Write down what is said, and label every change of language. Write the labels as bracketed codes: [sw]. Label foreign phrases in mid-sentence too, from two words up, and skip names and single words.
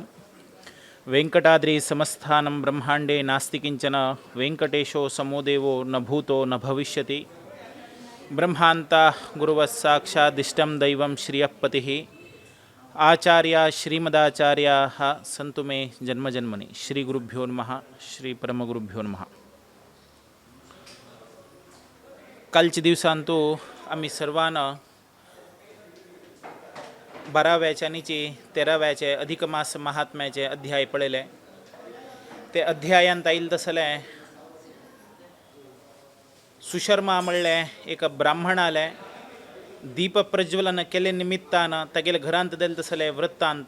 [sa] वेङ्कटाद्रिसमस्थानं ब्रह्माण्डे नास्ति किञ्चन वेङ्कटेशो समो देवो न भूतो न भविष्यति। ब्रह्मान्तः गुरुवः साक्षादिष्टं दैवं श्रियःपतिः आचार्य श्रीमदाचार्याः सन्तु मे जन्मजन्मनि। श्री गुरुभ्यो नमः। श्री परमगुरुभ्यो नमः। [kok] कालच्या दिवसांतू आम्ही सर्वांना 12व्याचे आणि 13व्याचे अधिक मास महात्म्याचे अध्याय पळयले। ते अध्यायांत आयिल्ले तसले सुशर्मा म्हणले एक ब्राह्मणाले दीप प्रज्वलन केले निमित्तान तागेले घरांत दिले तसले वृत्तांत।